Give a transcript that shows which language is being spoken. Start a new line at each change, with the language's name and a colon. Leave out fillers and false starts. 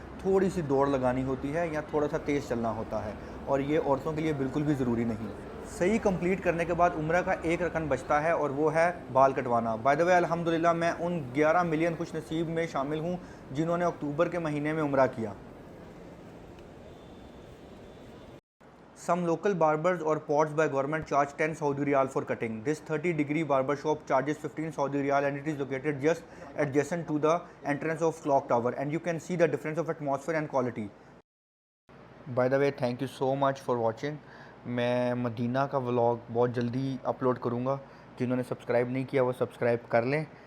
Hindi: थोड़ी सी दौड़ लगानी होती है या थोड़ा सा तेज़ चलना होता है, और ये औरतों के लिए बिल्कुल भी ज़रूरी नहीं। सही कंप्लीट करने के बाद उम्रा का एक रकन बचता है और वो है बाल कटवाना।
English: by the way
Hindi: अल्हम्दुलिल्लाह मैं उन 11 मिलियन खुश नसीब में शामिल हूँ जिन्होंने अक्टूबर के महीने में उम्रा किया।
English: Some local barbers or pots by government charge 10 Saudi Riyal for cutting. This 30-degree barber shop charges 15 Saudi Riyal and it is located just adjacent to the entrance of Clock Tower, and you can see the difference of atmosphere and quality. By the way, thank you so much for watching.
Hindi: मैं Medina का vlog बहुत जल्दी upload करूँगा। जिन्होंने subscribe नहीं किया वो subscribe कर लें।